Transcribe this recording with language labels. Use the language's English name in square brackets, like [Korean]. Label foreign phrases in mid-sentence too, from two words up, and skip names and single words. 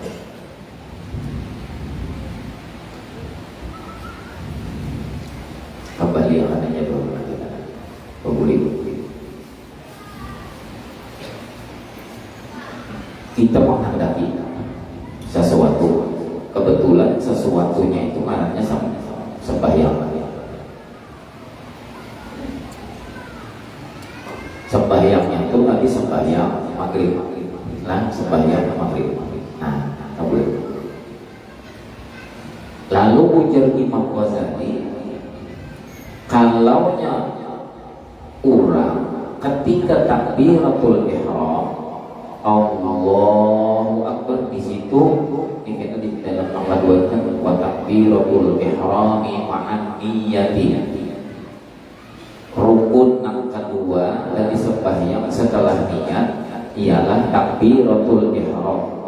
[Indonesian] Kembali yang adanya dulu kita menghendaki sesuatu, kebetulan sesuatunya itu arahnya sembahyang. Sembahyangnya itu tadi sembahyang maghrib, nah sembahyang maghrib. Nah, tak boleh. Lalu ujar Imam Ghazali, kalaunya orang ketika [Arabic] takbiratul ihram Allahu Akbar, [Indonesian] di situ kita di dalam nomor 2 kan [Arabic] wa takbiratul ihrami ma'an niyati, [Indonesian] rukun yang kedua dari sembahyang setelah niat ialah [Arabic] takbiratul ihram.